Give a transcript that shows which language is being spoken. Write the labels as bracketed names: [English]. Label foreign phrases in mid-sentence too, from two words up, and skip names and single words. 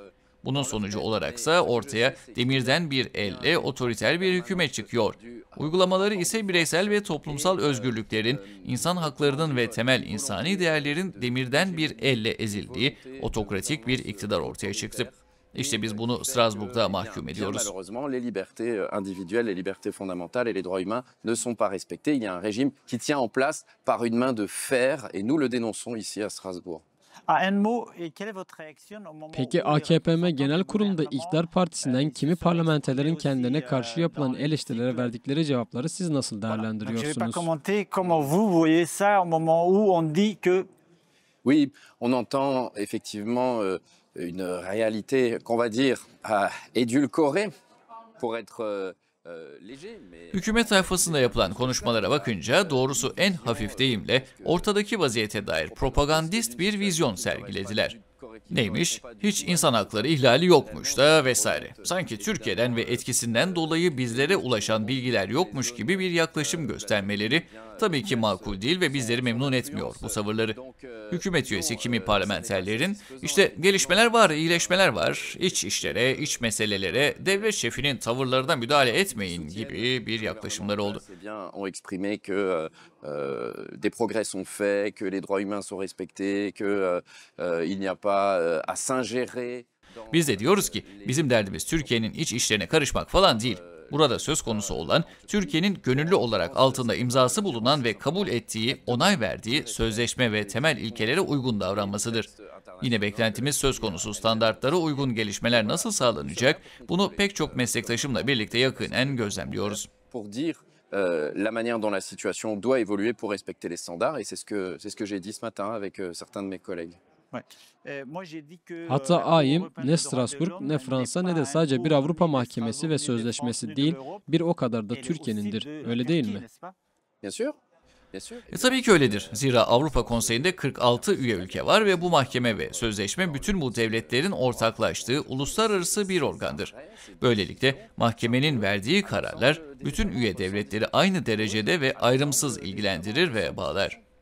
[Turkish] Bunun sonucu olaraksa ortaya demirden bir elle otoriter bir hükümet çıkıyor. Uygulamaları ise bireysel ve toplumsal özgürlüklerin, insan haklarının ve temel insani değerlerin demirden bir elle ezildiği otokratik bir iktidar ortaya çıktı. İşte biz bunu Strasbourg'da mahkum ediyoruz. [French] Malheureusement, les libertés individuelles, les libertés fondamentales et les droits humains ne sont pas respectés. Il y a un régime qui tient en place par une main de fer et nous le dénonçons ici à Strasbourg. [Turkish] Peki AKPM Genel Kurulu'nda iktidar partisinden kimi parlamenterlerin kendilerine karşı yapılan eleştirilere verdikleri cevapları siz nasıl değerlendiriyorsunuz? [French] Oui, on entend effectivement une réalité qu'on va dire édulcorée pour être [Turkish] Hükümet sayfasında yapılan konuşmalara bakınca doğrusu en hafif deyimle ortadaki vaziyete dair propagandist bir vizyon sergilediler. Neymiş? Hiç insan hakları ihlali yokmuş da vesaire. Sanki Türkiye'den ve etkisinden dolayı bizlere ulaşan bilgiler yokmuş gibi bir yaklaşım göstermeleri tabii ki makul değil ve bizleri memnun etmiyor bu tavırları. Hükümet üyesi kimi parlamenterlerin işte gelişmeler var, iyileşmeler var, iç işlere, iç meselelere, devlet şefinin tavırlarına müdahale etmeyin gibi bir yaklaşımları oldu. [French] Des progrès sont faits, que les droits humains sont respectés, que il n'y a pas à s'ingérer. [Turkish] Biz de diyoruz ki bizim derdimiz Türkiye'nin iç işlerine karışmak falan değil. Burada söz konusu olan Türkiye'nin gönüllü olarak altında imzası bulunan ve kabul ettiği, onay verdiği sözleşme ve temel ilkelere uygun davranmasıdır. Yine beklentimiz söz konusu standartlara uygun gelişmeler nasıl sağlanacak, bunu pek çok meslektaşımla birlikte yakinen gözlemliyoruz. [French] La manière dont la situation doit évoluer pour respecter les standards et c'est ce que j'ai dit ce matin avec certains de mes collègues. [Turkish] Hatta AYİM ne Strasbourg, ne Fransa ne de sadece bir Avrupa Mahkemesi ve sözleşmesi değil, bir o kadar da Türkiye'nindir. Öyle değil mi? [French] Bien sûr. [Turkish] Tabii ki öyledir. Zira Avrupa Konseyi'nde 46 üye ülke var ve bu mahkeme ve sözleşme bütün bu devletlerin ortaklaştığı uluslararası bir organdır. Böylelikle mahkemenin verdiği kararlar bütün üye devletleri aynı derecede ve ayrımsız ilgilendirir ve bağlar.